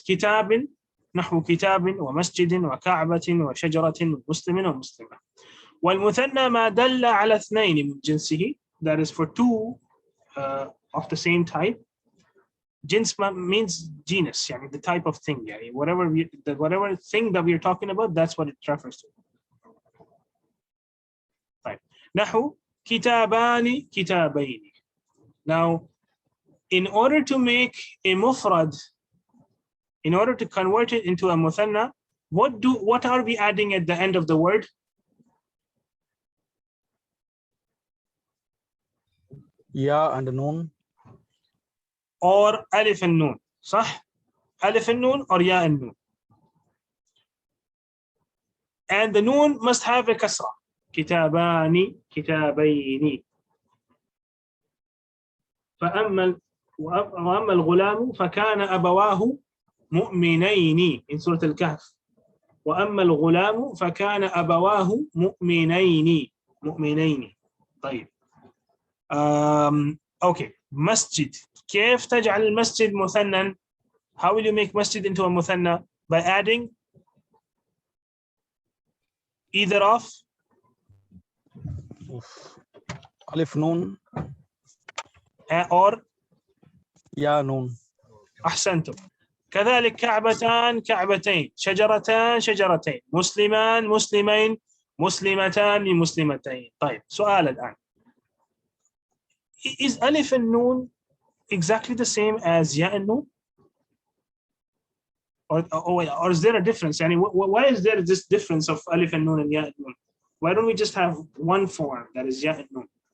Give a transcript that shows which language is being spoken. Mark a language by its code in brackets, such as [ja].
[ar] كتاب نحو كتاب ومسجد وكعبة وشجرة ومسلم ومسلمة. والمثنى ما دل على اثنين من جنسه. [en] That is for two of the same type. Jins means genus, yani the type of thing. Yani whatever thing that we're talking about, that's what it refers to. Right. [ar] نحو كتابان كتابين. [en] Now, in order to make a mufrad, in order to convert it into a muthanna, what are we adding at the end of the word? Ya and noon. Or alif and noon. [ar] صح? [en] Alif and noon or ya and noon. And the noon must have a kasra. [ar] كتابان كتابين. وأما الغلام فكان أبواه مؤمنين in سورة الكهف. وأما الغلام فكان أبواه مؤمنين. طيب. [en] Okay. [ar] مسجد. كيف تجعل المسجد مثنى? [en] How will you make masjid into a muthanna? By adding either of alif noon or ya noon. [ar] أحسنتم. كذلك كعبتان كعبتين، شجرتان شجرتين، مسلمان مسلمين، مسلمتان مسلمتين. طيب سؤال الآن. [en] Is alif and noon exactly the same as ya and noon? Or is there a difference? I mean, why is there this difference of alif and noon and ya and noon? Why don't we just have one form that is ya and noon?